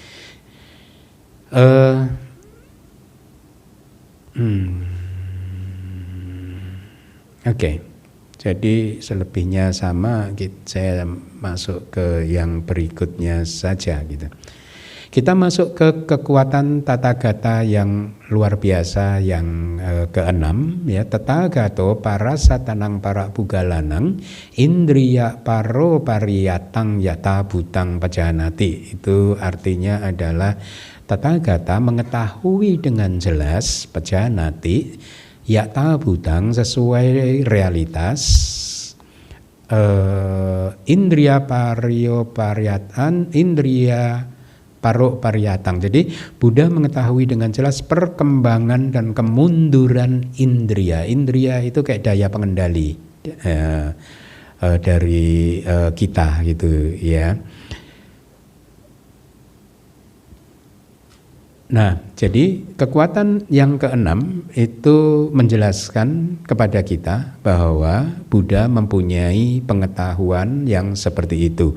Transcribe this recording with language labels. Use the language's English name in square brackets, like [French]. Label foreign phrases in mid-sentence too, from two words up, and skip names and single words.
[Indonesian] Oke. Jadi selebihnya sama, saya masuk ke yang berikutnya saja gitu. Kita masuk ke kekuatan Tathagata yang luar biasa yang keenam, ya. [Pali] Tathagato parasatanang para pugalanang indriya paro pariyatang yata butang pajanati. [Indonesian] Itu artinya adalah Tathagata mengetahui dengan jelas [Pali] pajanati yata butang [Indonesian] sesuai realitas, [Pali] indriya pario pariyatan indriya paro pariyatang. [Indonesian] Jadi Buddha mengetahui dengan jelas perkembangan dan kemunduran indriya. Indriya itu kayak daya pengendali dari kita gitu, ya. Nah, jadi kekuatan yang keenam itu menjelaskan kepada kita bahwa Buddha mempunyai pengetahuan yang seperti itu.